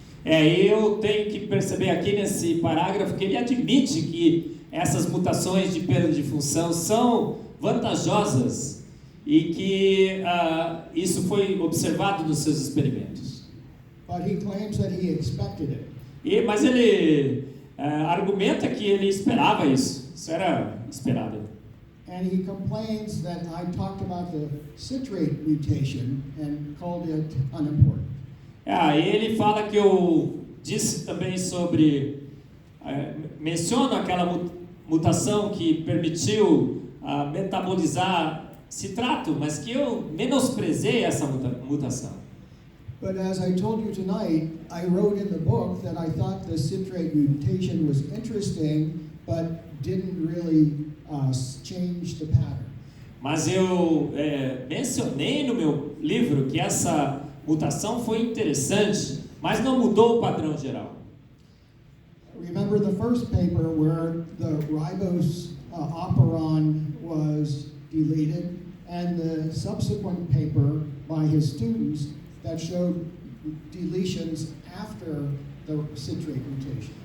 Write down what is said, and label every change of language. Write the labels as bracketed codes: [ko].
[pt] Eu tenho que perceber aqui nesse parágrafo que ele admite que essas mutações de perda de função são vantajosas e que isso foi observado nos seus experimentos. [en] But he claims that he expected it. [pt] Mas ele argumenta que ele esperava isso. Isso era esperado. [en] And he complains that I talked about the citrate mutation and called it unimportant. [pt] Ele fala que eu disse também sobre, menciono aquela mutação que permitiu metabolizar citrato, mas que eu menosprezei essa mutação. [en] But as I told you tonight, I wrote in the book that I thought the citrate mutation was interesting, but didn't really change the pattern. [pt] Mas eu mencionei no meu livro que essa mutação foi interessante, mas não mudou o padrão geral. [en] Remember the first paper where the ribose operon was deleted, and the subsequent paper by his students that showed deletions after the citrate mutation.